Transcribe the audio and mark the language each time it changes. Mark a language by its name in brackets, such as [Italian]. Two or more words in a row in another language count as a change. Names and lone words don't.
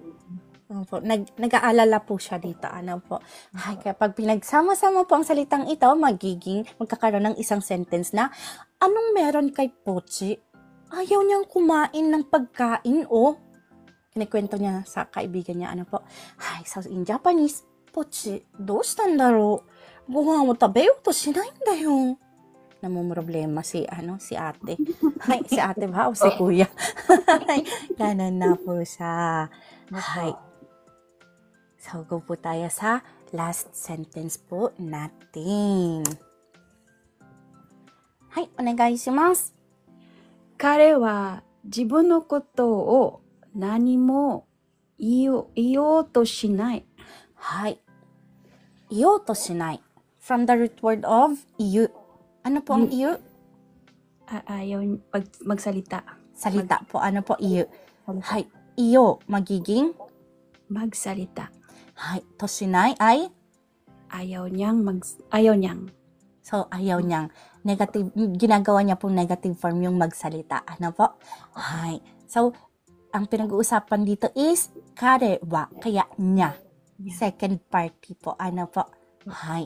[Filipino] Nag-aalala po siya dito. Po? Ay, kapag pinagsama-sama po ang salitang ito, magkakaroon ng isang sentence na, anong meron kay Pochi? Ayaw niyang kumain ng pagkain, Kinikwento niya sa kaibigan niya, po. Ay, [English] so in Japanese, Pochi, [Japanese] どうしたんだろう? ご飯を食べようとしないんだよ. [Filipino] Namumroblema si ate. Hay, si ate ba o si kuya? Hay, ganun na po siya. Hay. So, go po tayo sa last sentence po natin. Hay, [Japanese] お願いします. 彼は自分のことを何も言おうとしない。はい。言おうとしない。 [English] From the root word of 言う。 [Filipino] Ano po ang [English] 言う? [Filipino] Ayaw magsalita. Salita po. Ano po 言う? Hay. 言おう. Magiging? Magsalita. Hay. [Japanese] としない ay? [Filipino] Ayaw niyang. So, ayaw niyang. Negative. Ginagawa niya pong negative form yung magsalita. Ano po? Hay. So, ang pinag-uusapan dito is [Japanese] 彼は. [Filipino] Kaya niya. Second party po. Ano po? Hay.